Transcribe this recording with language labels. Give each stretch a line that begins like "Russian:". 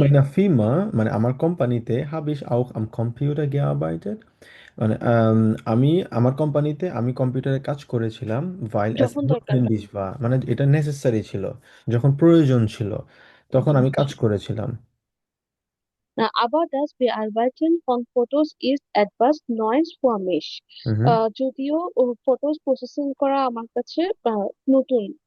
Bangla: মাইনা ফিমা, মানে আমার কোম্পানিতে, hub
German: ich auch am Computer gearbeitet,
Bangla: মানে আমি আমার কোম্পানিতে আমি কম্পিউটারে কাজ করেছিলাম, while es যখন দরকার হয়।
German: notwendig war,
Bangla: মানে এটা নেসেসারি ছিল, যখন প্রয়োজন ছিল তখন আমি কাজ করেছিলাম।
German: Aber das Bearbeiten von Fotos ist etwas Neues für mich.
Bangla: হুম হুম যদিও ফটোস প্রসেসিং করা আমার কাছে নতুন